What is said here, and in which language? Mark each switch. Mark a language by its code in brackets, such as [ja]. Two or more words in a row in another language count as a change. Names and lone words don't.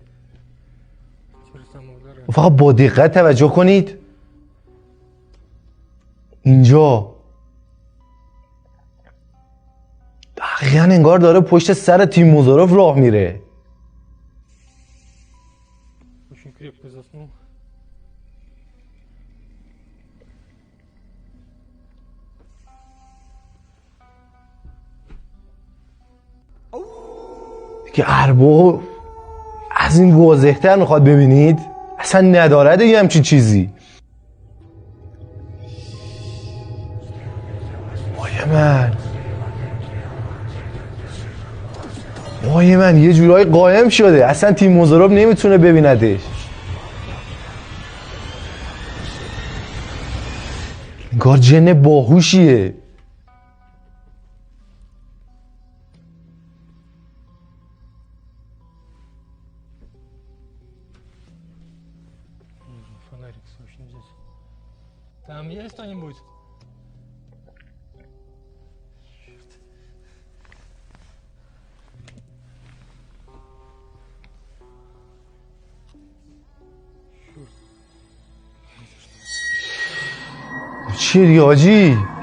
[fa] فقط با دقت توجه کنید اینجا دقیقا انگار داره پشت سر تیموزوروف راه میره. [ru] Очень крепко заснул. [fa] که ارباب از این واضح‌تر میخواد ببینید؟ اصلا نداره دیگه همچین چیزی. مایه من یه جورایی قایم شده، اصلا تیموزوروف نمیتونه ببیندش. انگار جن باهوشیه. [ru] Фонарик срочно взять. Там есть кто-нибудь? [fa] چیه دیگه حاجی؟